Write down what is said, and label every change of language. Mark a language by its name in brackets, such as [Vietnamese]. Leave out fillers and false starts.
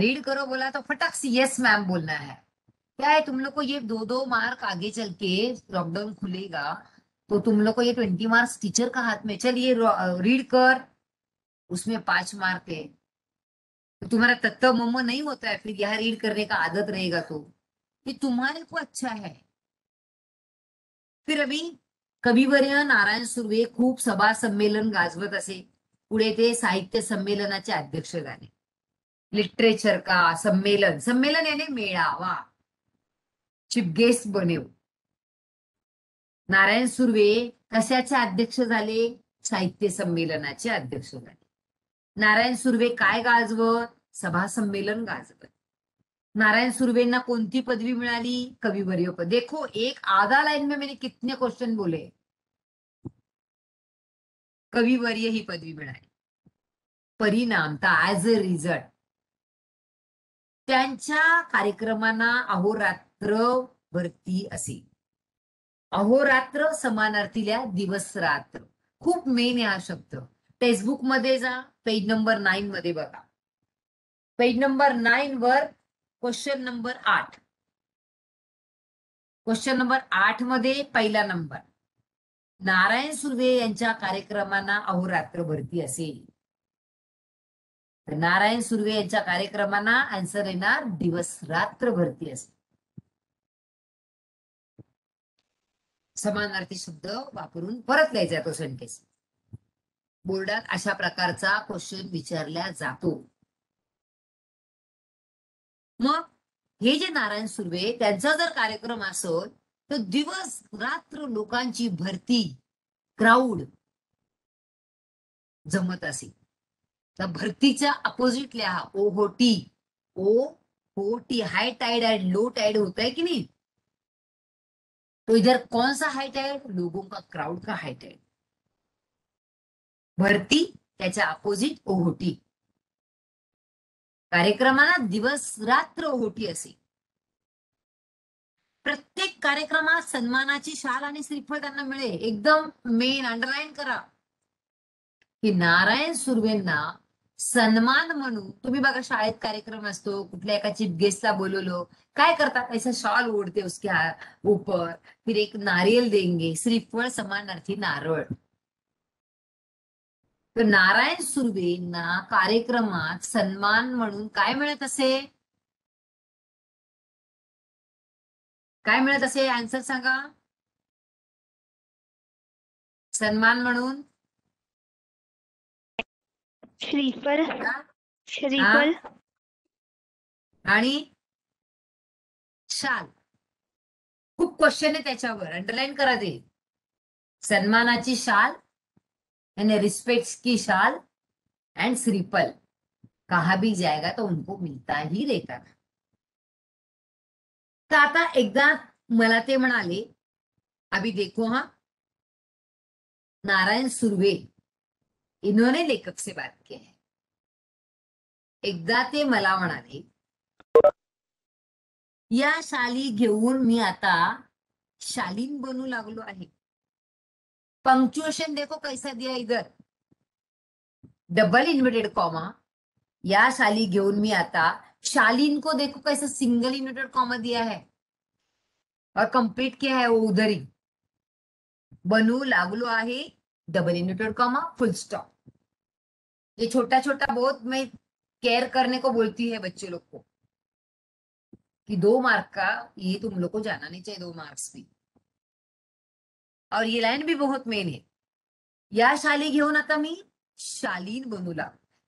[Hindi] Read करो बोला तो फटक से यस मैम बोलना है। क्या है, तुम लोग को ये 2-2 मार्क आगे चल के लॉकडाउन खुलेगा, तो तुम लोग को ये 20 मार्क्स टीचर का हाथ में, चल ये रीड कर, उसमें 5 मार्क है। तो तुम्हारा तत्व मम्मा नहीं होता है फिर यहाँ रीड करने का आदत रहेगा, तो ये तुम्हारे को अच्छा है। [Marathi] फिर अभी कविवर्य नारायण सुर्वे खूप सभा संमेलन गाजवत असे, पुढे ते साहित्य संमेलनाचे अध्यक्ष झाले, [Hindi] लिटरेचर का संमेलन, [Marathi] संमेलन यानी मेळावा, [Hindi] चीफ गेस्ट बने. [Marathi] नारायण सुर्वे कशाचे अध्यक्ष झाले? साहित्य संमेलनाचे अध्यक्ष झाले. नारायण सुर्वे काय गाजवत? सभा संमेलन गाजवत. नारायण सुर्वेंना कोणती पदवी मिळाली? कविवर्य पद. [Hindi] देखो एक आधा लाइन में मैंने कितने क्वेश्चन बोले. [Marathi] कविवर्य ही पदवी मिळाली. परिणाम ऍज अ रिझल्ट त्यांच्या कार्यक्रमांना अहोरात्र भरती असे. अहोरात्र समानार्थील्या दिवस रात्र. खूप मेन आहे हा शब्द. टेक्स्टबुक मध्ये जा, पेज नंबर 9 मध्ये बघा. पेज नंबर 9 वर क्वेश्चन नंबर 8. क्वेश्चन नंबर 8 मध्ये पहिला नंबर. नारायण सुर्वे यांच्या कार्यक्रमांना अहोरात्र भरती असेल. तर नारायण सुर्वे यांच्या कार्यक्रमांना आन्सर येणार दिवस रात्र भरती असेल. समानार्थी शब्द वापरून परत लिहायचा तो सेंटेन्स. बोर्डात अशा प्रकारचा क्वेश्चन विचारला जातो. मग हे जे नारायण सुर्वे त्यांचा जर कार्यक्रम असेल तर दिवस रात्र लोकांची भरती, क्राऊड जमत असेल. तर भरतीच्या अपोजिट लिहा ओहोटी. [Hindi] ओहोटी high Tide and low tide होता है कि नहीं? तो इधर कौन सा हाई टाइड? लोगों का, क्राउड का हाई टाइड. [Marathi] भरती त्याच्या अपोजिट ओहोटी. कार्यक्रमाला दिवस रात्र ओहोटी असे. प्रत्येक कार्यक्रमात सन्मानाची शाल आणि श्रीफळ त्यांना मिळे. एकदम मेन अंडरलाईन करा की नारायण सुर्वेंना सन्मान म्हणून तुम्ही बघा शाळेत कार्यक्रम असतो, कुठल्या एका चीफ गेस्टला बोलवलं, काय करतात? [Hindi] ऐसा शॉल ओढते उसके ऊपर, फिर एक नारियल देंगे, [Marathi] श्रीफळ समानार्थी नारळ. तर नारायण सुर्वेंना कार्यक्रमात सन्मान म्हणून काय मिळत असे? काय मिळत असे? आन्सर सांगा. सन्मान म्हणून श्रीफळ. श्रीफळ आणि शाल. खूप क्वेश्चन आहे त्याच्यावर, अंडरलाईन करा ते. [Hindi] सन्मानाची शाल यानी रिस्पेक्ट की शाल एंड श्रीफल. कहा भी जाएगा तो उनको मिलता ही रहता. [Marathi] तर आता एकदा मला ते म्हणाले, [Hindi] अभी देखो हाँ, नारायण सुर्वे इन्होंने लेखक से बात की है. [Marathi] एकदा ते मला म्हणाले, या शाली घेऊन मी आता शालीन बनू लागलो आहे. [Hindi] पंक्चुएशन देखो कैसा दिया इधर, डबल इन्वर्टेड कॉमा. [Marathi] या शाली घेऊन मी आता शालीन [Hindi] को देखो कैसा सिंगल इन्वर्टेड कॉमा दिया है और कंप्लीट किया है वो उधर ही. [Marathi] बनू लागलो आहे, डबल इन्वर्टेड कॉमा, फुल स्टॉप. [Hindi] ये छोटा छोटा बहुत मैं केयर करने को बोलती है बच्चे लोग को कि 2 मार्क का ये तुम लोग को जाना नहीं चाहिए, 2 मार्क्स भी. और ये लाइन भी बहुत मेन है. [Marathi] या शाली घेऊन आता मी शालीन बनू लागलो.